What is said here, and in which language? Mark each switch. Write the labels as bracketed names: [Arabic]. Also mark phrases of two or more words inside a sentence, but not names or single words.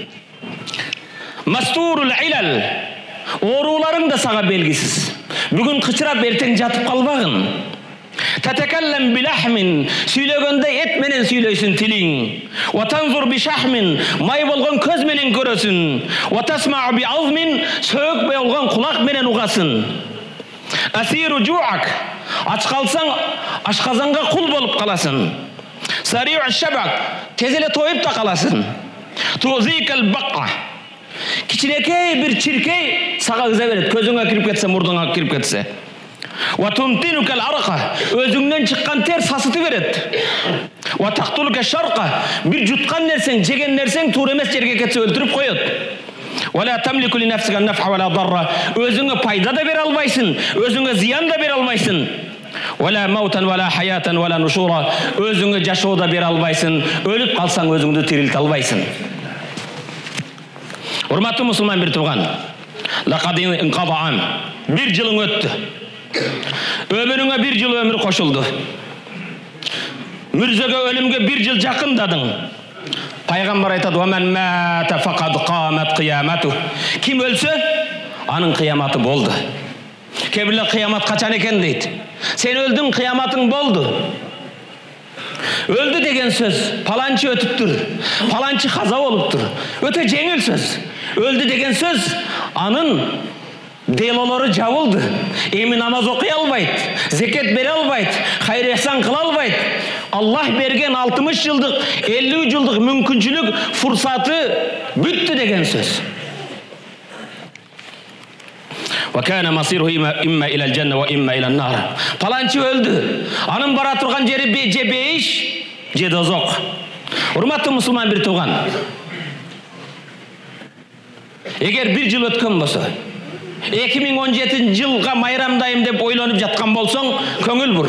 [Arabic] مستور العلل, [Kyrgyz] ооруларың да сага белгисиз. Бүгүн кычырап, эртең жатып калбагын. [Arabic] تتكلم بلحم, [Kyrgyz] сүйлөгөндө эт менен сүйлөйсүн тилиң. [Arabic] وتنظر بشحم, [Kyrgyz] май болгон көз менен көрөсүн. [Arabic] وتسمع بعظم, [Kyrgyz] сөөк болгон кулак менен угасың. [Arabic] أسير جوع, [Kyrgyz] ач калсаң ашказанга кул болуп каласың. [Arabic] صريع شبع, [Kyrgyz] тез эле тоюп да каласың. [Arabic] تؤذيك البقة, [Kyrgyz] кичинекей бир чиркей сага ыза берет, көзүңө кирип кетсе, мурдуңа кирип кетсе. [Arabic] وتنتنك العرقة, [Kyrgyz] өзүңдөн чыккан тер сасыты берет. [Arabic] وتقتلك الشرقة, [Kyrgyz] бир жуткан нерсең, жеген нерсең туура эмес жерге кетсе өлтүрүп коет. [Arabic] ولا تملك لنفسك نفعا ولا ضرا, [Kyrgyz] өзүңө пайда да бере албайсың, өзүңө зыян да бере албайсың. [Arabic] ولا موتا ولا حياة ولا نشورا, [Kyrgyz] өзүңө жашоо да бере албайсың, өлүп калсаң өзүңдү тирилте албайсың. Урматтуу мусулман, бир тууган, [Arabic] لقد انقضى عام, [Kyrgyz] бир жылың өттү. Өмүрүңө бир жыл өмүр кошулду. Мүрзөгө, өлүмгө бир жыл жакындадың. Пайгамбар айтат: [Arabic] "ومن مات فقد قامت قيامته." [Kyrgyz] Ким өлсө, анын кыяматы болду. Кебиле кыямат качан экен дейт. Сен өлдүң, кыяматың болду. Өлдү деген сөз, паланчы өтүптүр, паланчы каза болуптур. Өтө жеңил сөз. Өлдү деген сөз, анын делолору жабылды. Эми намаз окуй албайт, зекет бере албайт, хайыр эсан кыла албайт. Аллах берген 60 жылдык, 50 жылдык мүмкүнчүлүк, фурсаты бүттү деген сөз. [Arabic] وكان مصيره إما إلى الجنة وإما إلى النار. [Kyrgyz] Паланчы өлдү. Анын бара турган жери же бейиш, же дозок. Урматтуу мусулман, бир тууган, эгер бир жыл өткөн болсо, 2017 жылга майрамдайым деп ойлонуп жаткан болсоң, көңүл бур.